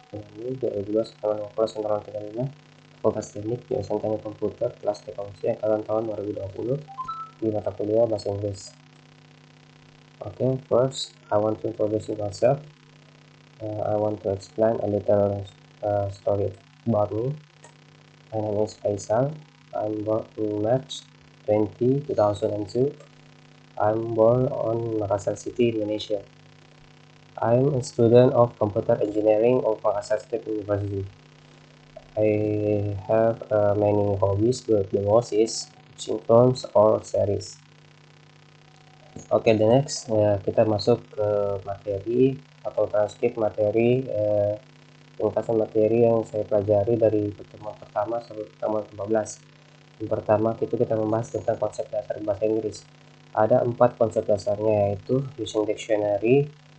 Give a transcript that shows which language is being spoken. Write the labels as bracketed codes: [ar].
[id] Ini 2012-2035 Fakultas Teknik Jurusan Teknik Komputer kelas Teknologi angkatan tahun 2020 di mata kuliah Bahasa Inggris. [en] First I want to introduce myself. I want to explain a little story about me. My name is Faisal. I'm born in March 20, 2002. I'm born on Makassar City, Indonesia. I'm a student of Computer Engineering of Makassar State University. I have many hobbies, but the most is watching films or series. The next [id] kita masuk ke materi atau transkrip materi ringkasan materi yang saya pelajari dari pertemuan pertama sampai pertemuan ke-15. Yang pertama itu kita membahas tentang konsep dasar bahasa Inggris. Ada 4 konsep dasarnya, yaitu using dictionary.